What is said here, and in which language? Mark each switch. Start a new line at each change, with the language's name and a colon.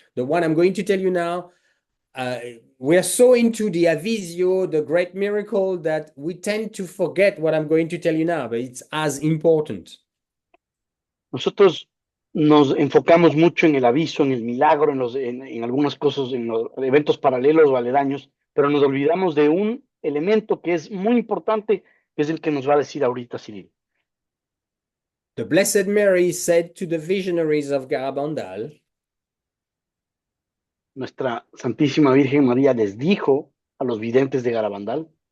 English: The one I'm going to tell you now, we're so into the Avisio, the great miracle, that we tend to forget what I'm going to tell you now, but it's as important.
Spanish: Nosotros nos enfocamos mucho en el aviso, en el milagro, en algunas cosas, en los eventos paralelos o aledaños, pero nos olvidamos de un elemento que es muy importante, que es el que nos va a decir ahorita Cyril.
English: The Blessed Mary said to the visionaries of Garabandal,
Spanish: nuestra Santísima Virgen María les dijo a los videntes de Garabandal,